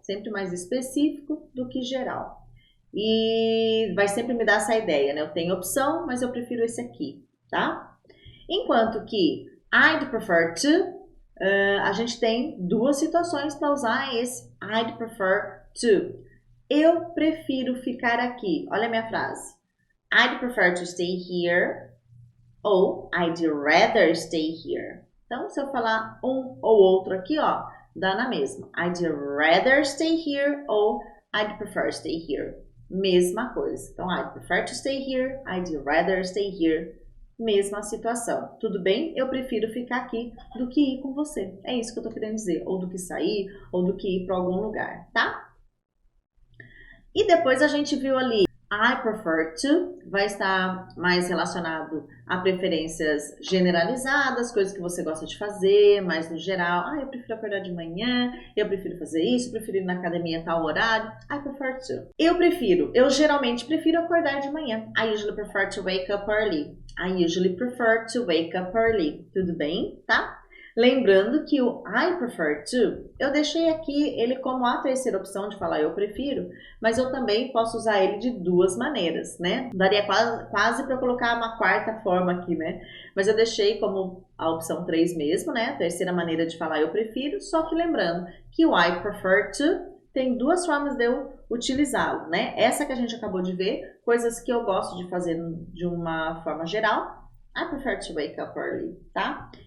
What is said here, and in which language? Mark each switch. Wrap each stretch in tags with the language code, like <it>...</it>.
<pt>Sempre mais específico do que geral. E vai sempre me dar essa ideia, né? Eu tenho opção, mas eu prefiro esse aqui, tá? Enquanto que I'd prefer to, a gente tem duas situações para usar esse I'd prefer to. Eu prefiro ficar aqui. Olha a minha frase.</pt> <en>I'd prefer to stay here ou I'd rather stay here.</en> <pt>Então, se eu falar um ou outro aqui, ó, dá na mesma.</pt> <en>I'd rather stay here ou I'd prefer stay here.</en> <pt>Mesma coisa. Então,</pt> <en>I'd prefer to stay here, I'd rather stay here.</en> <pt>Mesma situação. Tudo bem? Eu prefiro ficar aqui do que ir com você. É isso que eu tô querendo dizer. Ou do que sair, ou do que ir para algum lugar, tá? E depois a gente viu ali I prefer to, vai estar mais relacionado a preferências generalizadas, coisas que você gosta de fazer, mais no geral. Eu prefiro acordar de manhã, eu prefiro fazer isso, eu prefiro ir na academia a tal horário. I prefer to. Eu geralmente prefiro acordar de manhã.</pt> <en>I usually prefer to wake up early. I usually prefer to wake up early.</en> <pt>Tudo bem, tá? Lembrando que o I prefer to, eu deixei aqui ele como a terceira opção de falar eu prefiro, mas eu também posso usar ele de duas maneiras, né? Daria quase para eu colocar uma quarta forma aqui, né? Mas eu deixei como a opção 3 mesmo, né? A terceira maneira de falar eu prefiro, só que lembrando que o I prefer to tem duas formas de eu utilizá-lo, né? Essa que a gente acabou de ver, coisas que eu gosto de fazer de uma forma geral.</pt> <en>I prefer to wake up early, tá?</en>